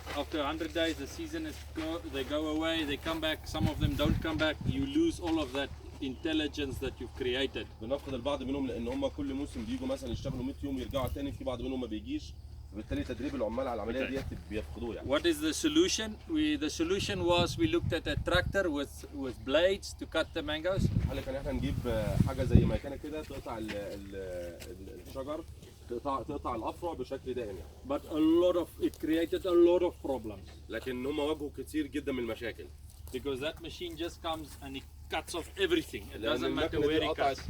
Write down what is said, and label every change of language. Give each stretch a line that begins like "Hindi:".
English: After 100 days, the season is they go away. They come back. Some of them don't come back. You lose all of that intelligence that you've created.
Arabic: بنفقد البعض منهم لان هم كل موسم بيجوا مثلا يشتغلوا 100 يوم يرجعوا تاني، في بعض منهم ما بيجيش، وبالتالي تدريب العمال على العمليه ديت بيفقدوه يعني.
English: What is the solution? The solution was we looked at a tractor with blades to cut the mangoes.
Arabic: الحل كان احنا نجيب حاجه زي مكنه كده تقطع الشجر، تقطع الافرع بشكل دائم يعني.
English: But it created a lot of problems.
Arabic: لكن هم واجهوا كتير جدا من المشاكل.
English: Because that machine just comes and it cuts off everything. It doesn't matter where it cuts.